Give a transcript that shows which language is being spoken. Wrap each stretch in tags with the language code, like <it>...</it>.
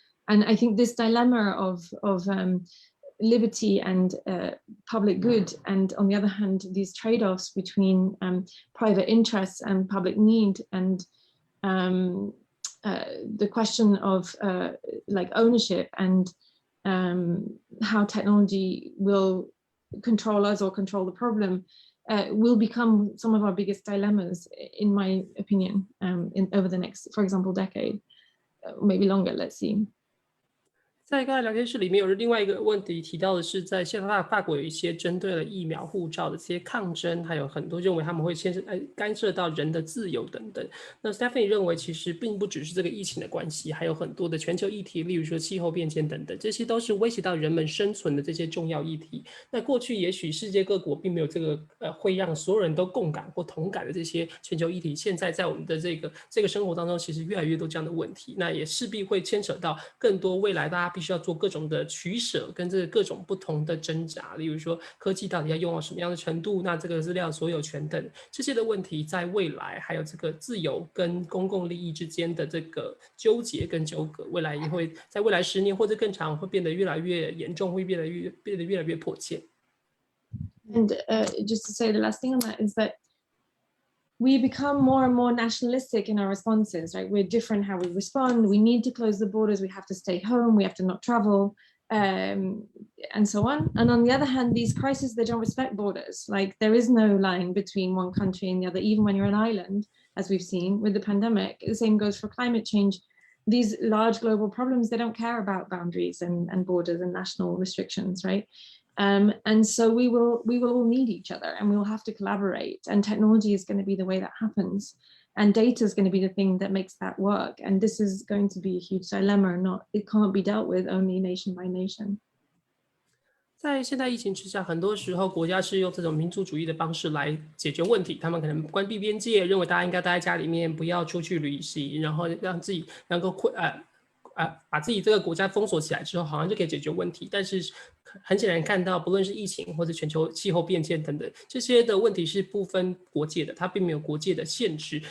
<en>And I think this dilemma of liberty and public good, and on the other hand, these trade-offs between private interests and public need, and the question of like ownership and how technology will control us or control the problem, will become some of our biggest dilemmas, in my opinion, over the next, for example, decade. maybe longer. Let's see.</en> <zh>在刚才聊天室里面有另外一个问题提到的是，在现在法国有一些针对了疫苗护照的这些抗争，还有很多认为他们会干涉到人的自由等等。那 Stephanie 认为其实并不只是这个疫情的关系，还有很多的全球议题，例如说气候变迁等等，这些都是威胁到人们生存的这些重要议题。那过去也许世界各国并没有这个会让所有人都共感或同感的这些全球议题，现在在我们的这个生活当中，其实越来越多这样的问题，那也势必会牵扯到更多未来大家必须要做各种的取舍跟这个各种不同的挣扎，例如说科技到底要用到什么样的程度，那这个资料所有权等这些的问题，在未来还有这个自由跟公共利益之间的这个纠结跟纠葛，未来也会在未来10年或者更长会变得越来越严重，会变得越来越迫切。</zh> <en>And just to say the last thing on that is that we become more and more nationalistic in our responses, right? We're different how we respond. We need to close the borders. We have to stay home. We have to not travel, and so on. And on the other hand, these crises, they don't respect borders. Like there is no line between one country and the other, even when you're an island, as we've seen with the pandemic. The same goes for climate change. These large global problems, they don't care about boundaries and borders and national restrictions, right? And so we will all need each other, and we will have to collaborate, and technology is going to be the way that happens, and data is going to be the thing that makes that work. And this is going to be a huge dilemma. It can't be dealt with only nation by nation.</en> <zh>在现在疫情之下，很多时候国家是用这种民族主义的方式来解决问题，他们可能关闭边界，认为大家应该待在家里面，不要出去旅行，然后让自己能够把自己这个国家封锁起来之后，好像就可以解决问题。但是很显然看到，不论是疫情或者全球气候变迁等等，这些的问题是不分国界的，它并没有国界的限制。</zh>